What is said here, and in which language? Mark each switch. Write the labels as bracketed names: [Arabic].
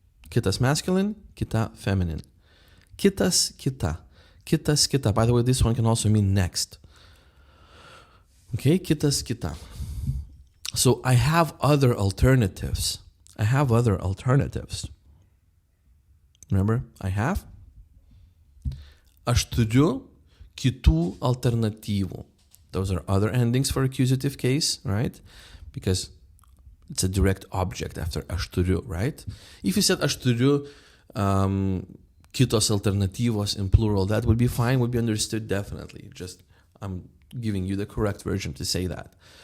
[Lithuanian] Kitas masculine, kita feminine. Kitas, kita. Kitas, kita. [English] By the way, this one can also mean next. Okay, kitas, kita. So I have other alternatives. I have other alternatives. Remember, I have. [Lithuanian] Aš turiu kitų alternatyvų. [English] Those are other endings for accusative case, right? Because it's a direct object after [Lithuanian] aš turiu, [English] right? If you said [Lithuanian] aš turiu kitos alternatyvos [English] in plural, that would be fine, would be understood definitely. Just I'm giving you the correct version to say that.